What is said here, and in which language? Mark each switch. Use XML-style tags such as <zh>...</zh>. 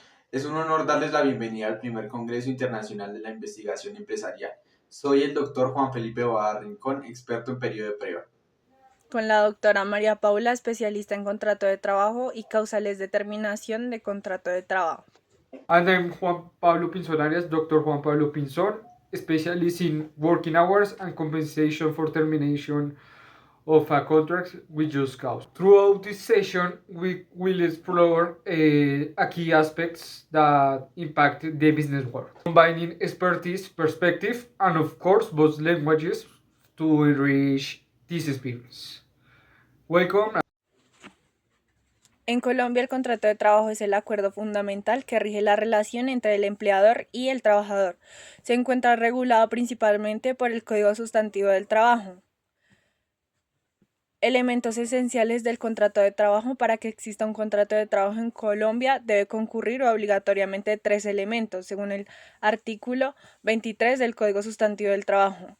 <es>Es un honor darles la bienvenida al primer Congreso Internacional de la Investigación Empresarial. Soy el doctor Juan Felipe Boada Rincón, experto en periodo de prueba. Con la doctora María Paula, especialista en contrato de trabajo y causales de terminación de contrato de trabajo.</es> <en>And I'm Juan Pablo Pinzón Arias, Dr. Juan Pablo Pinzón, specialist in working hours and compensation for termination of a contract with just cause. Throughout this session, we will explore key aspects that impact the business world, combining expertise, perspective, and of course, both languages to enrich this experience. Welcome.</en> <es>En Colombia, el contrato de trabajo es el acuerdo fundamental que rige la relación entre el empleador y el trabajador. Se encuentra regulado principalmente por el Código Sustantivo del Trabajo. Elementos esenciales del contrato de trabajo. Para que exista un contrato de trabajo en Colombia debe concurrir obligatoriamente 3 elementos, según el artículo 23 del Código Sustantivo del Trabajo.</es>